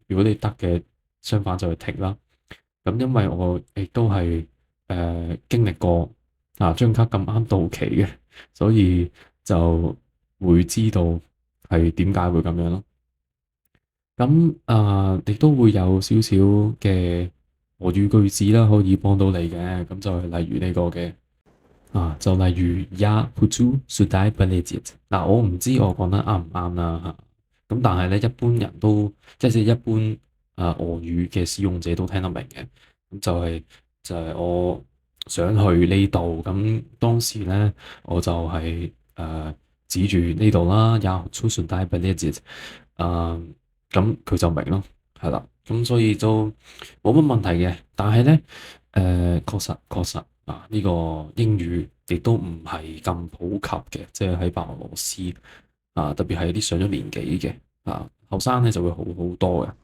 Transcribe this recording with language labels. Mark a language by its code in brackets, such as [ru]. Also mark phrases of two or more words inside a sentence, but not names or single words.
[yue] 如果你得嘅，相反就係剔啦。咁因為我亦都係經歷過張卡咁啱到期嘅，所以就會知道係點解會咁樣咯。咁亦都會有少少嘅俄語句子啦，可以幫到你嘅。咁就係例如呢個嘅就例如 [ru] Я хочу сюда полететь。 [yue] 我唔知我講得啱唔啱啦嚇。咁但係咧，一般人都即係一般俄語嘅使用者都聽得明嘅。咁就係我想去呢度。咁當時咧我就係指住呢度啦 ， [ru] Я хочу сюда полететь。 [yue] 咁佢就明咯，係啦。咁所以都冇乜問題嘅。但係咧確實呢個英語亦都唔係咁普及嘅，即係喺白俄羅斯特別係啲上咗年紀嘅後生咧就會好好多嘅。